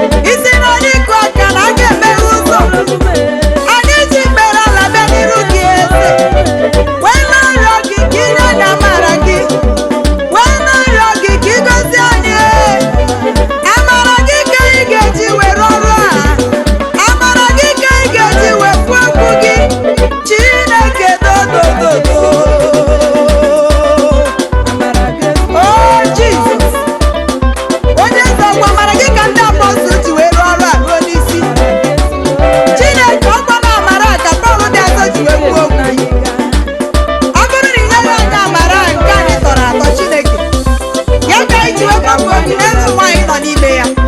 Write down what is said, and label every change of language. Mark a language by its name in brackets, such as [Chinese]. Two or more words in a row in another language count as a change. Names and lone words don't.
[Igbo] Ị sị na ọ dịkwa ka na a ga-emeghe ụzọ. Anyị ji mkpere ala bịa n'iru gị eze. Wee na-arịọ gị ka ị nye anyị amara gị. Wee na-arịọ gị ka ị gọzie anyị. Amara gị ka ị ga-eji wee rụọ ọrụ a. Amara gị ka ị ga-eji wee kwuo okwu gị. Chineke do, do, do, do. [English] Oh, Jesus. [Igbo] Onye eze ọkwa amara gị ka ndị apọstụl ji wee rụọ ọrụ a ruo n'isi. Chineke, ọkwa na amara a ka Pọl dị asọ ji wee kwuo okwu. Ọ bụrụ na ị nyeghị anyị amara a nke anyị tọrọ atọ, Chineke, ya ka anyị ji wee kwapụ obi n'elu ụwa anyị nọ n'ime ya.